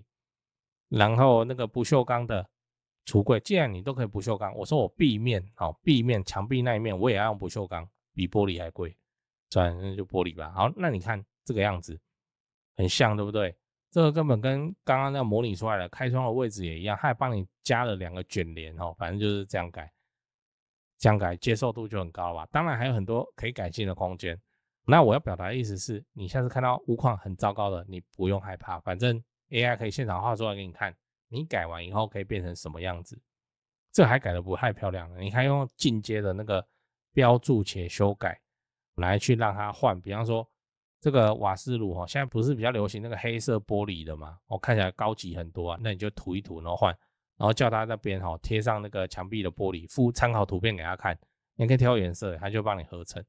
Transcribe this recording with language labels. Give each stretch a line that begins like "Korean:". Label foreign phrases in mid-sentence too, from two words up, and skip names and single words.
Chinese: 然後那個不鏽鋼的櫥櫃，既然你都可以不鏽鋼，我說我壁面牆壁那一面我也要用不鏽鋼，比玻璃還貴，算那就玻璃吧。好，那你看這個樣子很像，對不對？這個根本跟剛剛那模擬出來的開窗的位置也一樣，它還幫你加了2個捲簾反正就是這樣改。這樣改接受度就很高了吧？當然還有很多可以改進的空間。那我要表達的意思是，你下次看到屋況很糟糕的，你不用害怕，反正 AI 可以現場畫出來給你看，你改完以後可以變成什麼樣子。這還改得不太漂亮，你還用進階的那個標注且修改來去讓它換。比方說這個瓦斯爐現在不是比較流行那個黑色玻璃的嘛？看起來高級很多啊，那你就塗一塗然後換。然後叫他那邊貼上那個牆壁的玻璃，附參考圖片給他看，你可以挑顏色，他就幫你合成。